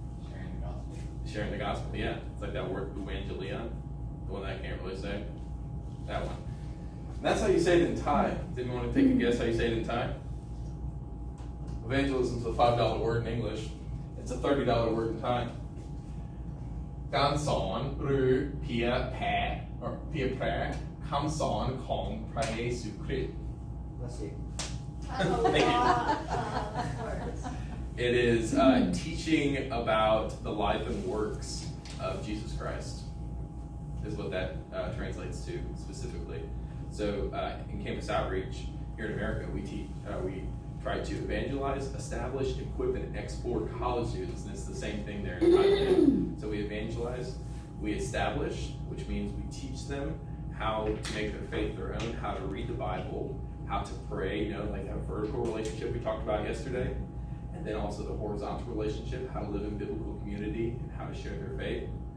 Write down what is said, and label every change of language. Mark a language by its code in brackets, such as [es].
[en] Sharing the gospel. Sharing the gospel, yeah. It's like that word evangelion, the one that I can't really say. That one. And that's how you say it in Thai. Does anyone want to take a guess how you say it in Thai? Evangelism is a $5 word in English. It's a $30 word in Thai. [th] การสอนหรือเผยแพร่คำสอนของพระเยซูคริสต์ [en] Let's see. That's a lot of words. It is teaching about the life and works of Jesus Christ, is what that translates to specifically. So in Campus Outreach here in America, we try to evangelize, establish, equip, and export college students, and it's the same thing there in Thailand. So we evangelize, we establish, which means we teach them how to make their faith their own, how to read the Bible, how to pray, like that vertical relationship we talked about yesterday, and then also the horizontal relationship, how to live in biblical community, and how to share their faith.